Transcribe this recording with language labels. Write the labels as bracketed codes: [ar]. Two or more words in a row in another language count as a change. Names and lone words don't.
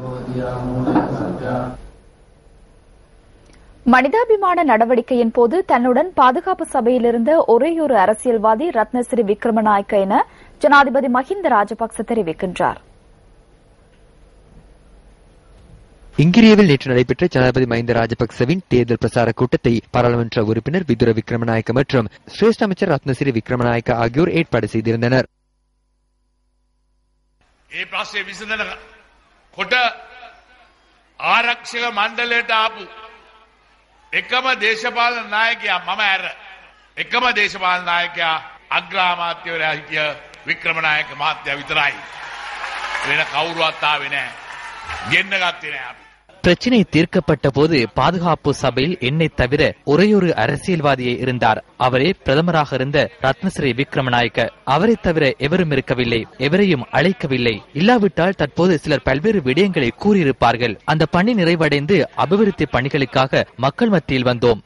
[ta] மனிதாபிமான நடவடிக்கையின் போது தன்னுடன் பாதுகாப்பு சபையில் இருந்த ஒரேயொரு அரசியல்வாதி ரத்னசிறி விக்ரமநாயக்க என ஜனாதிபதி மஹிந்த ராஜபக்ச தெரிவிக்கின்றார். இங்கிரியாவில் நேற்று நடைபெற்ற ஜனாதிபதி மஹிந்த ராஜபக்சவின் தேர்தல் பிரசார கூட்டத்தை பாராளுமன்ற உறுப்பினர் விதுர விக்ரமநாயக்க மற்றும் சிரேஷ்ட அமைச்சர் ரத்னசிறி விக்ரமநாயக்க ஆகியோர் ஏற்பாடு செய்திருந்தனர். [si] ආරක්ෂක මණ්ඩලයට ආපු එකම දේශපාලන නායකයා මම ඇර එකම දේශපාලන නායකයා අග්‍රාමාත්‍යවරයා හිටිය වික්‍රමනායක මහත්තයා විතරයි. වෙන කවුරුවත් ආවේ නැහැ. ගෙන්න ගත්තේ නැහැ අපි. [ta] பிரச்சினை தீர்க்கப்பட்ட போது பாதுகாப்பு சபையில் என்னை தவிர ஒரேயொரு அரசியல்வாதியே இருந்தார். அவரே பிரதமராக இருந்த ரத்னசிறி விக்ரமநாயக்க. அவரை தவிர எவரும் இருக்கவில்லை, எவரையும் அழைக்கவில்லை. இல்லாவிட்டால் தற்போது சிலர் பல்வேறு விடயங்களை கூறியிருப்பார்கள். அந்த பணி நிறைவடைந்து அபிவிருத்தி பணிகளுக்காக மக்கள் மத்தியில் வந்தோம்.